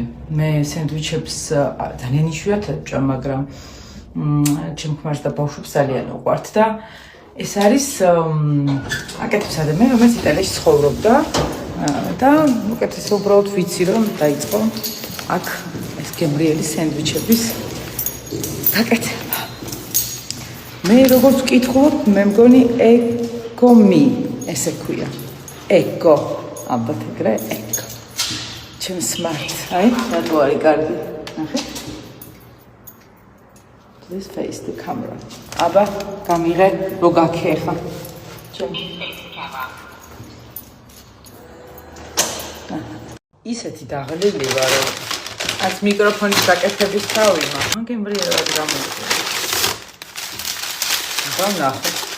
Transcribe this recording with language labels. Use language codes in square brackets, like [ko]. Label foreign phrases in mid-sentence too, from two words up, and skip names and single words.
[ka] მე სენდვიჩებს ძალიან იშვიათად ვჭამ, მაგრამ ჩემ ქმარს და ბავშვებს ძალიან უყვართ და ეს არის აკეთებს ადამიანი, რომელიც იტალიაში ცხოვრობდა და უკეთესად უბრალოდ ვიცი რომ დაიწყო აქ ეს გემრიელი სენდვიჩების გაკეთება. მე როგორც ვკითხულობ, მე მგონი ეკომი ესე ქვია. ეკო ალბათ ეგრე ეკო. ჩემ smart, აი, რატო არის კარგი. ნახე. [en] Please face the camera. [ka] აბა, გამიღე, რო გაქე ხა. ჩემ ისეთი დაღლილი ვარ, რომ აქ მიკროფონის გაკეთების თავი მაქვს. მან გემრიელად გამოიწყო. ნახე.